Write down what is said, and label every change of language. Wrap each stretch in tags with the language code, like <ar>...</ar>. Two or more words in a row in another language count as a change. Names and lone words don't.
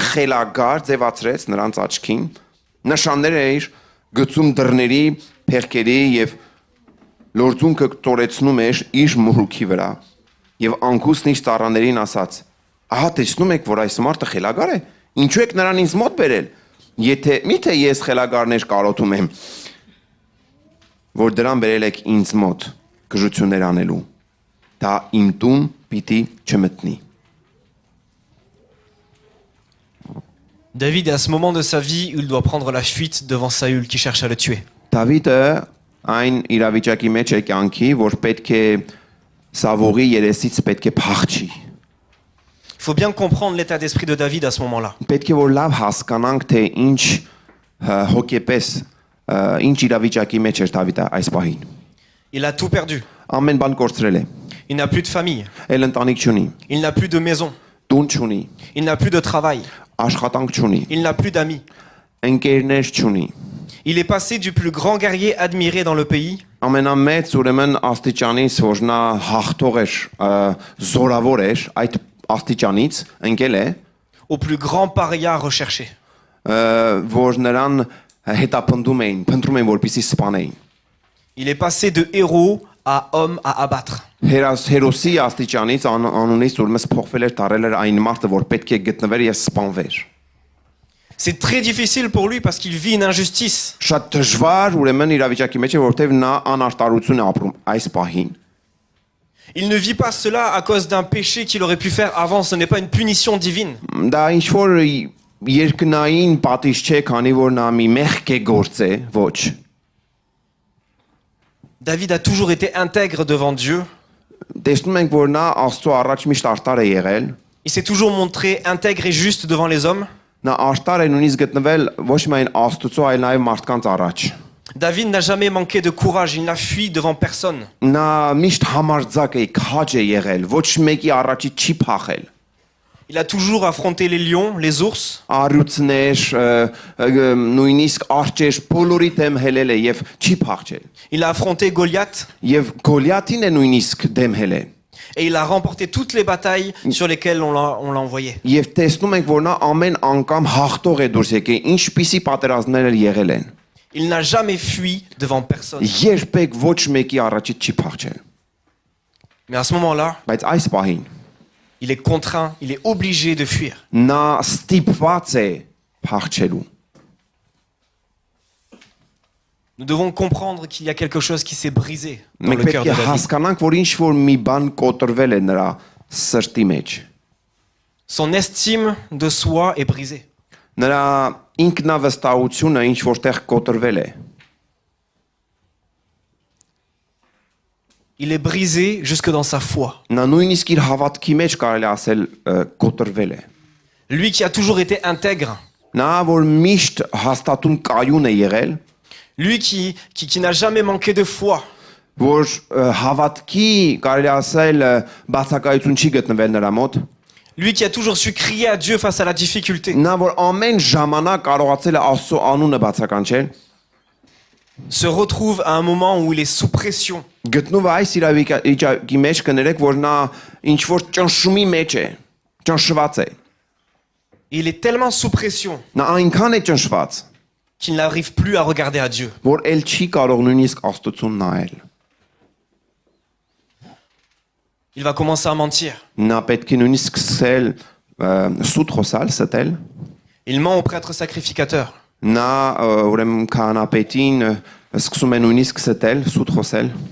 <hy>խելագար ձևացրեց նրանց աչքին նշաններ էր գծում դռների, փեղկերի եւ լորձունքը տորեցնում էր իր մուրուքի վրա եւ Անքուսն իր ծառաներին ասաց ահա տեսնում եք որ այս մարդը խելագար է ինչու եք նրան ինձ մոտ բերել եթե միթե ես խելագարներ կարոտում եմ որ դրան բերել եք ինձ մոտ գժություններ անելու դա իմ տուն պիտի չմտնի</hy> <fr>David est à ce moment de sa vie où il doit prendre la fuite devant Saül qui cherche à le tuer.</fr> <hy>Դավիթը այն իրավիճակի մեջ է կյանքի, որ պետք է Սավուղի երեսից պետք է փախչի։</hy> <fr>Il faut bien comprendre l'état d'esprit de David à ce moment-là.</fr> <hy>Պետք է որ լավ հասկանանք թե ինչ հոգեպես ինչ իրավիճակի մեջ էր Դավիթը այս պահին։</hy> <fr>Il a tout perdu.</fr> <hy>Ամեն բան կորցրել է։</hy> <fr>Il n'a plus de famille.</fr> <hy>Էլ ընտանիք չունի։</hy> <fr>Il n'a plus de maison.</fr> <hy>Տուն չունի։</hy> <fr>Il n'a plus de travail.</fr> <hy>Աշխատանք չունի։</hy> <fr>Il n'a plus d'amis.</fr> <hy>Ընկերներ չունի։</hy> <fr>Il est passé du plus grand guerrier admiré dans le pays</fr> <hy>Ամենամեծ ուրեմն աստիճանից որ նա հաղթող էր, զորավոր էր, այդ աստիճանից ընկել է,</hy> <fr>au plus grand paria recherché.</fr> <hy>որ նրան հետապնդում էին, փնտրում էին որպեսզի սպանեին։</hy> <fr>Il est passé de héros à homme à abattre.</fr> <hy>Հերոսի աստիճանից անունից ուրեմն փոխվել էր դարել էր այն մարդը, որ պետք է գտնվեր եւ սպանվեր։</hy> <fr>C'est très difficile pour lui parce qu'il vit une injustice.</fr> <hy>Շատ դժվար ուրեմն իրավիճակի մեջ է, որովհետեւ նա անարտարություն է ապրում այս պահին։</hy> <fr>Il ne vit pas cela à cause d'un péché qu'il aurait pu faire avant, ce n'est pas une punition divine.</fr> <hy>Դա ինչ որ երկնային պատիժ չէ, քանի որ նա մի մեղք է գործել, ոչ։</hy> <fr>David a toujours été intègre devant Dieu.</fr> <hy>Տեսնում ենք, որ նա Աստծո առաջ միշտ արտար է եղել։</hy> <fr>Il s'est toujours montré intègre et juste devant les hommes.</fr> <hy>Նա արտար է նույնիսկ գտնվել ոչ միայն Աստծո, այլ նաև մարդկանց առաջ։</hy> <fr>David n'a jamais manqué de courage, il n'a fui devant personne.</fr> <hy>Նա միշտ համարձակ է, քաջ է եղել, ոչ մեկի առաջի չի փախել։</hy> <fr>Il a toujours affronté les lions, les ours.</fr> <hy>Առյուծներ, նույնիսկ արջեր, բոլորի դեմ հելել է եւ չի փախչել։</hy> <fr>Il a affronté Goliath</fr> <hy>Եվ Գոլիաթին է նույնիսկ դեմ հելել։</hy> <fr>et il a remporté toutes les batailles sur lesquelles on l'a envoyé.</fr> <hy>Եվ տեսնում ենք, որ նա ամեն անգամ հաղթող է դուրս եկել, ինչպիսի պատերազմներ էլ եղել են։</hy> <fr>Il n'a jamais fui devant personne.</fr> <hy>Երբեք ոչ մեկի առաջից չի փախչել։</hy> <fr>Mais à ce moment-là,</fr> <hy>Բայց այս պահին</hy> <fr>il est contraint, il est obligé de fuir.</fr> <hy>նա ստիպված է փախչելու։</hy> <fr>Nous devons comprendre qu'il y a quelque chose qui s'est brisé dans</fr> <hy>Մենք</hy> <fr>le cœur</fr> <hy>պետք</hy> <fr>de</fr> <hy>է</hy> <fr>David.</fr> <hy>հասկանանք, որ ինչ որ մի բան կոտրվել է նրա սրտի մեջ։</hy> <fr>Son estime de soi est brisée.</fr> <hy>Նրա ինքնավստահությունը ինչ որտեղ կոտրվել է։</hy> <fr>Il est brisé jusque dans sa foi.</fr> <hy>Նա նույնիսկ իր հավատքի մեջ կարելի ասել կոտրվել է։</hy> <fr>Lui qui a toujours été intègre,</fr> <hy>Նա որ միշտ հաստատուն կայուն է եղել,</hy> <fr>lui qui n'a jamais manqué de foi,</fr> <hy>որ հավատքի կարելի ասել բացակայություն չի գտնվել նրա մոտ,</hy> <fr>Lui qui a toujours su crier à Dieu face à la difficulté,</fr> <hy>նա որ ամեն ժամանակ կարողացել է Աստծո անունը բացականչել,</hy> <fr>se retrouve à un moment où il est sous pression.</fr> <hy>գտնվում է այս իրավիճակի մեջ կներեք, որ նա ինչ որ ճնշումի մեջ է, ճնշված է։</hy> <fr>Il est tellement sous pression</fr> <hy>Նա այնքան է ճնշված,</hy> <fr>qu'il n'arrive plus à regarder à Dieu.</fr> <hy>որ ել չի կարող նույնիսկ Աստծուն նայել։</hy> <fr>Il va commencer à mentir.</fr> <hy>Նա պետք է նույնիսկ սկսել սուտ խոսալ, ստել։</hy> <fr>Il ment au prêtre sacrificateur.</fr> <hy>Նա ուրեմն քահանապետին սկսում է նույնիսկ ստել, սուտ խոսել։</hy>